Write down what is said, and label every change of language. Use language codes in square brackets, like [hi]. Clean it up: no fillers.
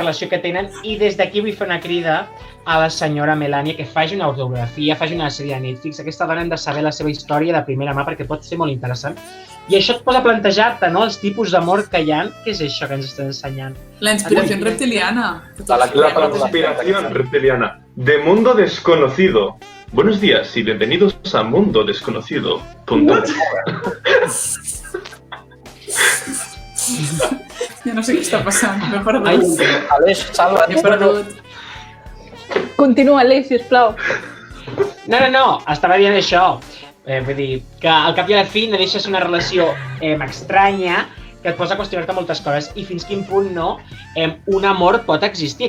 [ca] relació que tenen i des d'aquí vull fer una crida a la senyora Melania que faci una autografia, faci una sèrie de Netflix. Aquesta dona hem de saber la seva història de primera mà perquè pot ser molt interessant. I això et posa a plantejar-te, no?, els tipus d'amor que hi ha. Què és això que ens estan ensenyant? La inspiració reptiliana. [es] La conspiración reptiliana. De mundo desconocido. Buenos días y bienvenidos a Mundo Desconocido. [ca] Ja no sé què està passant, m'he perdut. Ai, Aleix, salva. M'he perdut. Continua, Aleix, sisplau. No, estava dient això. Vull dir, que al cap i a la fi no deixa ser una relació estranya que et posa a qüestionar-te moltes coses i fins quin punt no un amor pot existir.